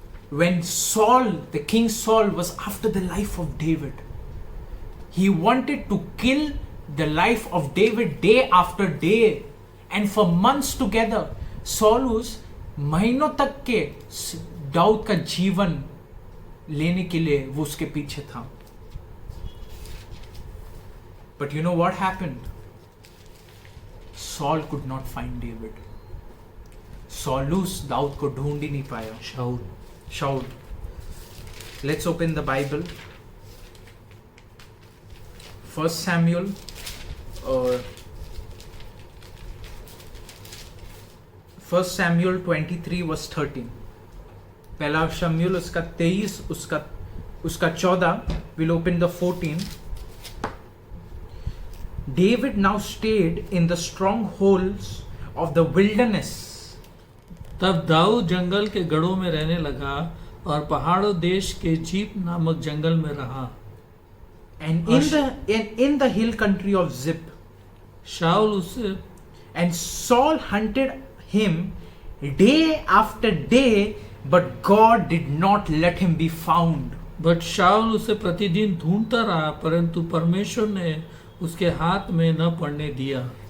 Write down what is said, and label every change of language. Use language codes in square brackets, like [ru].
[en] When the King Saul was after the life of David, he wanted to kill the life of David day after day, and for months together. [hi] Saul उस महीनों तक के दाऊद का जीवन लेने के लिए वो उसके पीछे था. [en] But you know what happened? Saul could not find David. [hi] Saul उस दाऊद को ढूंढ ही नहीं पाया. [en] Shaul. Let's open the Bible. 1 Samuel or 1 Samuel 23 verse 13. [hi] पहला शमूएल उसका 23 उसका 14. [en] We'll open the 14. David now stayed in the strongholds of the wilderness. [hi] तब दाऊद जंगल के गढ़ों में रहने लगा और पहाड़ों देश के जीप नामक जंगल में रहा. [en] And in the hill country of Ziph. [hi] शाऊल उसे [en] And Saul hunted him day after day, but God did not let him be found. [hi] But शाऊल उसे प्रतिदिन ढूंढता रहा, परंतु परमेश्वर ने उसके हाथ में न पड़ने दिया.